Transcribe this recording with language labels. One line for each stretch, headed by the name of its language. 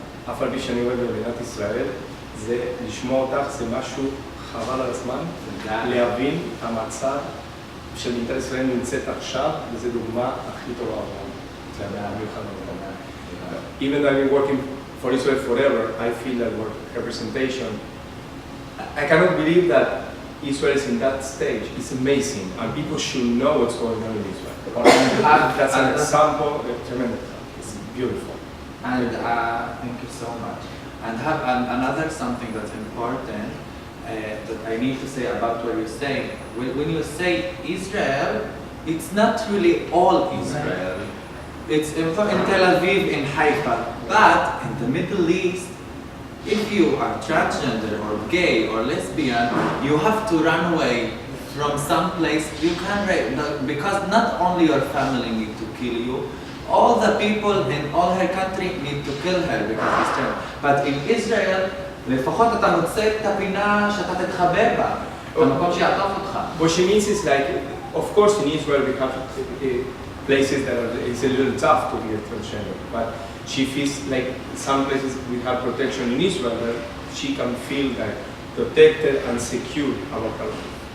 Hebrew: אף על פי שאני עובד במדינת ישראל, זה לשמוע אותך, זה משהו חבל על הזמן, להבין את המצב שמדינת ישראל נמצאת עכשיו, וזו דוגמה הכי טובה בעולם. זה המיוחד בעולם.
English: Even though I've been working for Israel forever, I feel that we're representation. I cannot believe that Israel is in that stage. It's amazing, and people should know what's going on in Israel. That's an example, tremendous. It's beautiful. And thank you so much. And have another something that's important that I need to say about what you're saying. When you say Israel, it's not really all Israel. It's in Tel Aviv, in Haifa, but in the Middle East, if you are transgender or gay or lesbian, you have to run away from some place. You can't, because not only your family need to kill you, all the people in all her country need to kill her because he's trans. But in Israel,
Hebrew: לפחות אתה מוצא את הפינה שאתה תתחבא בה, במקום שיעטוף אותך.
English: What she means is like, of course in Israel we have places that it's a little tough to be a transgender, but she feels like some places we have protection in Israel that she can feel like protected and secure about her life.